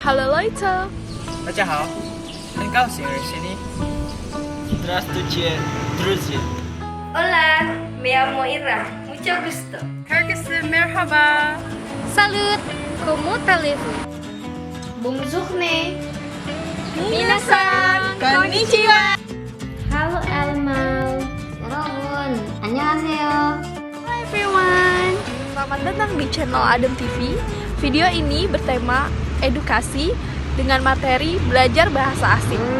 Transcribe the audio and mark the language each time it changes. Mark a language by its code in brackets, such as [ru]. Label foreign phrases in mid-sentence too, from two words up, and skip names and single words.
[de] Hello Leute. [zh] 大家好，很高兴认识你。 [ru] Здравствуйте, друзья. [es] Hola, me llamo Ira. Mucho gusto. [tr] Herkese merhaba. [fr] Salut, como allez-vous? Bonjour ne. [ja] 皆さん、こんにちは. [ko] Halo Elmal. 여러분, 안녕하세요. [en] Hello everyone. [id] Selamat datang di channel Adem TV. Video ini bertema edukasi dengan materi belajar bahasa asing.